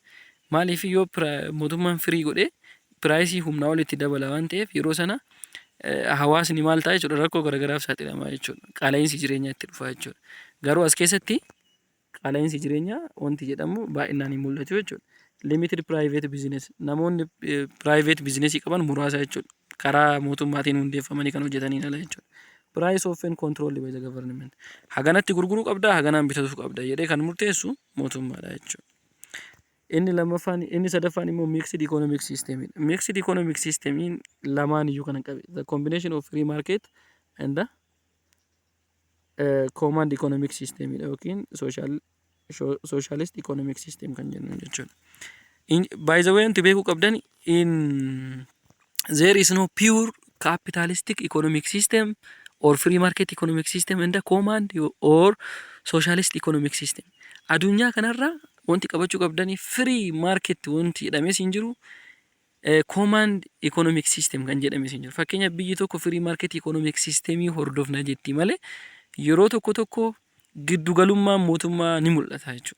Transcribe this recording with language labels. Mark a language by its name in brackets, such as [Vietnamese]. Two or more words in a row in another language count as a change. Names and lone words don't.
[Oromo] Maaliif yoo mootummaan firii godhee piraayisii humnaa ol itti dabala waan ta'eef yeroo sana hawaasni maal ta'a jechuudha rakkoo garagaraaf saaxilamaa jechuudha. Qaala'insi jireenyaa itti dhufa jechuudha. Garuu as keessatti qaala'insi jireenyaa wanti jedhamu baay'inaan hin mul'atu jechuudha. [English] Limited private business [Oromo] namoonni [English] private business [Oromo] qaban muraasa jechuudha. Karaa mootummaatiin hundeeffamanii kan hojjetaniin ala jechuudha. [English] Price often controlled by the government. [Oromo] Haganatti gurguruu qabda, haganaan bitachuu qabda jedhee kan murteessu mootummaadha jechuudha. Inni sadaffaan immoo [English] mixed economic system. Mixed economic system [Oromo] lamaan iyyuu kan qabe. [English] The combination of free market and the command economic system yookiin socialist economic system [Oromo] kan jennu jechuudha. [English] By the way, [Oromo] wanti beekuu qabdan [English] there is no pure capitalistic economic system or free market economic system and the command or socialist economic system. [Oromo] Addunyaa kanarra wanti qabachuu qabdani [English] free market [Oromo] wanti jedhames hin jiru. [English] Command economic system [Oromo] kan jedhames hin jiru. Fakkeenyaaf biyyi tokko [English] free market economic systemii [Oromo] hordofna jetti malee yeroo tokko giddugalummaan mootummaa ni mul'ata jechuudha.